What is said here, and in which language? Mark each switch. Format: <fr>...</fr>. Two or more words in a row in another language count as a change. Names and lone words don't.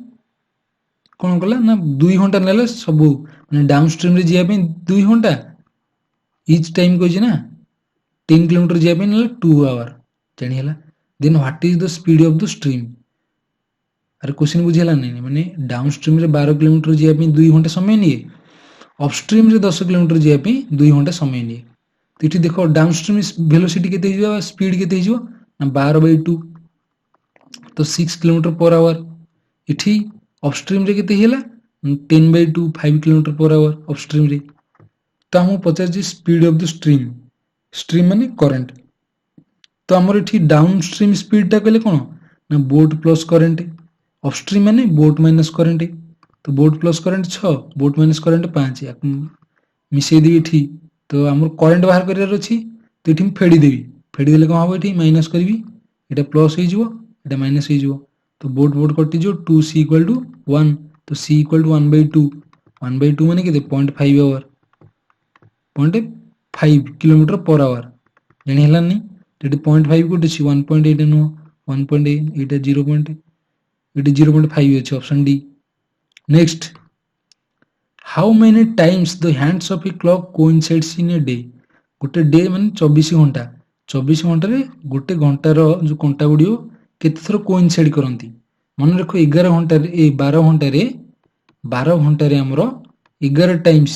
<or>କ'ଣ କଲା ନା 2 ଘଣ୍ଟା ନେଲା ସବୁ ମାନେ ଡାଉନ୍ ଷ୍ଟ୍ରିମ୍ରେ ଯିବା ପାଇଁ 2 ଘଣ୍ଟା</or> <en>each time</en> <or>କହିଛି ନା 10 କିଲୋମିଟର ଯିବା ପାଇଁ ନେଲା 2 hour ଜାଣିହେଲା</or> <en>then what is the speed of the stream</en> <or>ଆରେ କ୍ୱେଶ୍ଚିନ୍ ବୁଝିହେଲା ନାହିଁ ମାନେ ଡାଉନ୍ ଷ୍ଟ୍ରିମ୍ରେ 12 କିଲୋମିଟର ଯିବା ପାଇଁ 2 ଘଣ୍ଟା ସମୟ ନିଏ ଅପଷ୍ଟ୍ରିମ୍ରେ 10 କିଲୋମିଟର ଯିବା ପାଇଁ 2 ଘଣ୍ଟା ସମୟ ନିଏ ତ ଏଠି ଦେଖ</or> <en>down stream velocity</en> <or>କେତେ ହେଇଯିବ ସ୍ପିଡ୍ କେତେ ହେଇଯିବ ନା 12/2 ତ 6 କିଲୋମିଟର</or> <en>per hour</en> <or>ଏଠି ଅପଷ୍ଟ୍ରିମ୍ରେ କେତେ ହେଇଗଲା 10/2 5 କିଲୋମିଟର</or> <en>per hour</en> <or>ଅପଷ୍ଟ୍ରିମ୍ରେ ତ ଆମକୁ ପଚାରିଛି</or> <en>speed of the stream</en> <or>ମାନେ କରେଣ୍ଟ ତ ଆମର ଏଠି</or> <en>down stream</en> <or>ସ୍ପିଡଟା କହିଲେ କ'ଣ ନା</or> <en>boat plus current</en> <or>ଅପଷ୍ଟ୍ରିମ୍ ମାନେ</or> <en>boat minus current</en> <or>ତ</or> <en>boat plus</en> <or>କରେଣ୍ଟ 6</or> <en>boat minus current</en> <or>5 ୟାକୁ ମିଶେଇଦେବି ଏଠି ତ ଆମର କରେଣ୍ଟ ବାହାର କରିବାର ଅଛି ତ ଏଠି ମୁଁ ଫେଡ଼ିଦେଲେ କ'ଣ ହେବ ଏଠି ମାଇନସ୍ କରିବି ଏଇଟା ପ୍ଲସ୍ ହେଇଯିବ ଏଇଟା ମାଇନସ୍ ହେଇଯିବ ତ ବୋଟ୍ କଟିଯିବ 2c = 1 ତ c = 1/2 1/2 ମାନେ କେତେ 0.5 hour 0.5 କିଲୋମିଟର</or> <en>per hour</en> <or>ଜାଣିହେଲାନି ଏଠି 0.5 କୋଉଠି ଅଛି 1.8 ନୁହଁ 1.8 ଏଇଟା 0. ଏଠି 0.5 ଅଛି</or> <en>option D next how many times the hands of a clock coincides in a day</en> <or>ଗୋଟେ ଡେ ମାନେ 24 ଘଣ୍ଟା 24 ଘଣ୍ଟାରେ ଗୋଟେ ଘଣ୍ଟାର ଯେଉଁ କଣ୍ଟା ଗୁଡ଼ିକ କେତେ ଥର କୋଇନସାଇଡ୍ କରନ୍ତି ମନେ ରଖ 11 ଘଣ୍ଟାରେ 12 ଘଣ୍ଟାରେ ଆମର 11 ଟାଇମ୍ସ</or>